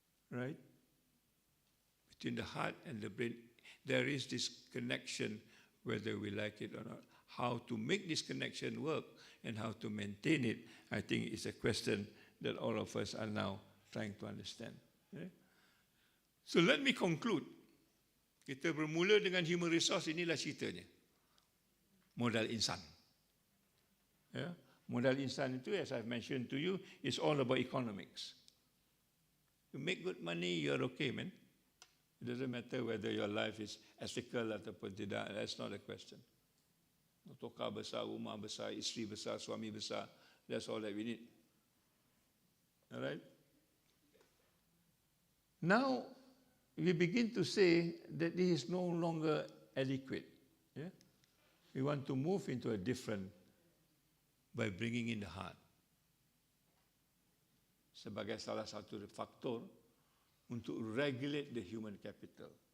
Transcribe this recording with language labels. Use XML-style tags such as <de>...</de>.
<en>Right? Between the heart and the brain, there is this connection, whether we like it or not. How to make this connection work and how to maintain it, I think is a question that all of us are now trying to understand. Okay? So let me conclude.</en> <ms>Kita bermula dengan</ms> <en>human resource,</en> <ms>inilah ceritanya. Modal insan. Yeah? Modal insan itu,</ms> <en>as I've mentioned to you, is all about economics. You make good money, you're okay, man. It doesn't matter whether your life is ethical</en> <ms>ataupun tidak.</ms> <en>That's not a question.</en> <ms>Tokar besar, rumah besar, isteri besar, suami besar.</ms> <en>That's all that we need. All right? Now, we begin to say that this is no longer adequate. Yeah? We want to move into a different by bringing in the heart.</en> <ms>Sebagai salah satu faktor untuk</ms> <en>regulate the human capital.</en>